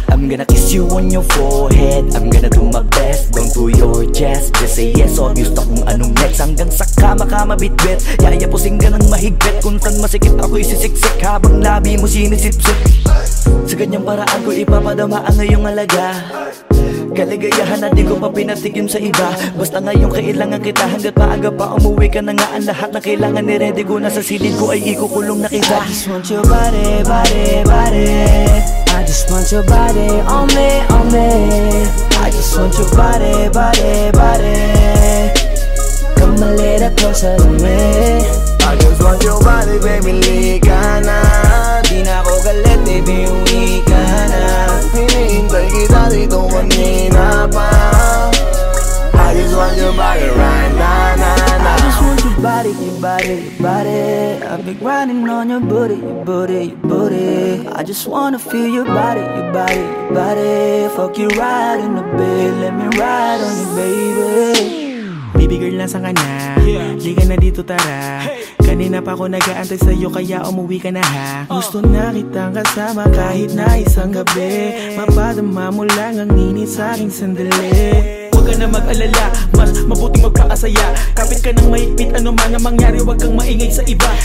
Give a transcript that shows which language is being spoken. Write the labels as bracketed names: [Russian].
[English] I'm gonna kiss you on your forehead. I'm gonna do my best, down to your chest. Just say yes, obvious [Filipino] na kung anong [English] next. [Filipino] Hanggang sa kama ka mabitbit. Yayapusing ka ng mahigpit. Kung saan masikip ako'y sisiksik. Habang labi mo sinisipsip. Sa ganyang paraan ko ipapadama ang ngayong alaga. Kaligayahan na di ko pa pinatigim sa iba. Basta ngayon kailangan kita. Hanggat maaga pa umuwi ka na nga. Ang lahat na kailangan ni ready ko na sa silid ko ay ikukulong na kita. [English] I just want your body. I just want your body on me, on me. I just want your body. Come a little closer to me. I just want your body, baby, [Filipino] lika na. Di na ako galit, baby, uwi ka na. Hinihintay kita dito kanina pa. [English] I just want your body right na. I just want your body. I've been grinding on your booty. I just wanna feel your body. Fuck you right in the bed, let me ride on you, baby. [Filipino] Baby girl, nasan ka na? Liga na dito, tara. Kanina pa ako nag-aantay sa'yo, kaya umuwi ka na ha. Gusto na kitang kasama kahit na isang gabi. Mapadama mo lang ang init sa'king sandali. Huwag ka na mag-alala, mas mabuting magpakasaya. Kapit ka ng mahigpit, ano man ang mangyari, huwag kang maingay sa iba.